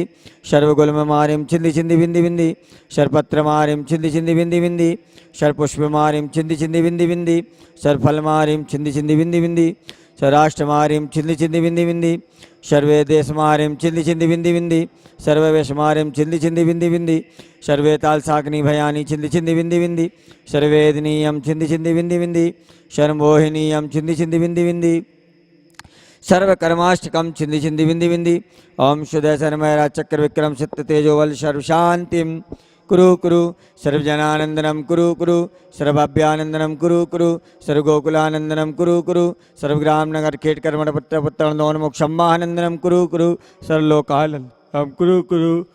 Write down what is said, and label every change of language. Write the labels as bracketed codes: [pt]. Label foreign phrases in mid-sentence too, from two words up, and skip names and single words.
[sa] सर्वगुल्ममारिम छिंदी छिंदी बिंदी बिंदी सर्वपत्रमारिम छिंदी छिंदी बिंदी बिंदी सर्वपुष्पमारिम छिंदी छिंदी बिंदी बिंदी सर्वफलमारिम छिंदी छिंदी बिंदी बिंदी सर्वराष्ट्रमारिम छिंदी छिंदी बिंदी बिंदी सर्वेदेशमारिम छिंदी छिंदी बिंदी बिंदी सर्ववेशमारिम छिंदी छिंदी बिंदी बिंदी सर्वेतालसाग्नि भयानि छिंदी छिंदी बिंदी बिंदी सर्वेदनीयम छिंदी छिंदी बिंदी बिंदी शर्मोहिनीयम छिंदी छिंदी बिंदी बिंदी सर्वकर्माष्टकम छिंदी छिंदी बिंदी बिंदी ओम शुद्ध शर्मरा चक्र विक्रम सत्य तेजोवल सर्व शांतिम कुरु कुरु सर्वजनानंदनम कुरु कुरु सर्वाभ्यानंदनम कुरु कुरु सर्वगोकुलानंदनम कुरु कुरु सर्वग्राम नगर खेट कर्मण पुत्र पुत्र मोक्षमानंदनम कुरु कुरु सर्वलोकानंदनम कुरु कुरु